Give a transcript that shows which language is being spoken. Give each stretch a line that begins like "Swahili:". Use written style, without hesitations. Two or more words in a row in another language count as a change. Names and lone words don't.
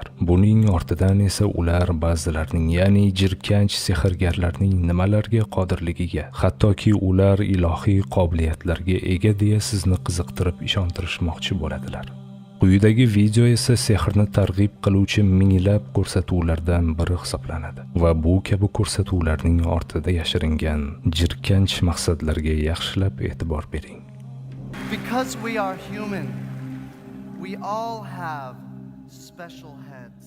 Uzbek: Buning ortidan esa ular ba'zilarning, ya'ni jirkanch sehrgarlarning nimalarga qodirligiga, hattoki ular ilohiy qobiliyatlar ega deya sizni qiziqtirib ishontirishmoqchi bo'ladilar. Quyidagi video esa sehrni targ'ib qiluvchi minglab ko'rsatuvlardan biri hisoblanadi va bu kabi ko'rsatuvlarning ortida yashiringan jirkanch maqsadlarga yaxshilab e'tibor bering.
English: Because we are human, we all have special heads.